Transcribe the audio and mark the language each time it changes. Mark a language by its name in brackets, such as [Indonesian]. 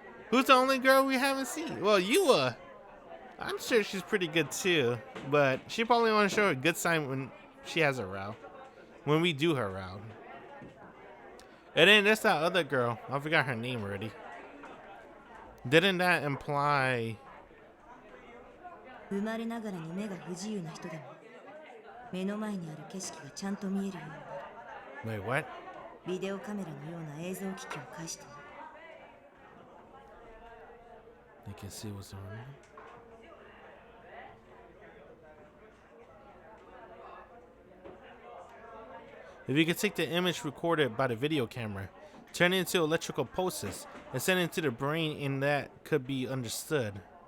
[English] Who's the only girl we haven't seen? Well, Yua. I'm sure she's pretty good too, but she probably want to show a good sign when she has a route. When we do her route. And then there's that other girl. I forgot her name already. Didn't that imply... [Japanese] 生まれながらに目が不自由な人でも目の前にある景色がちゃんと見えるようになる。 [English] Wait, what? [Japanese] ビデオカメラのような映像機器を介してね。 [English] They can see what's on there. If you could take the image recorded by the video camera, turn it into electrical pulses, and send it to the brain, and that could be understood.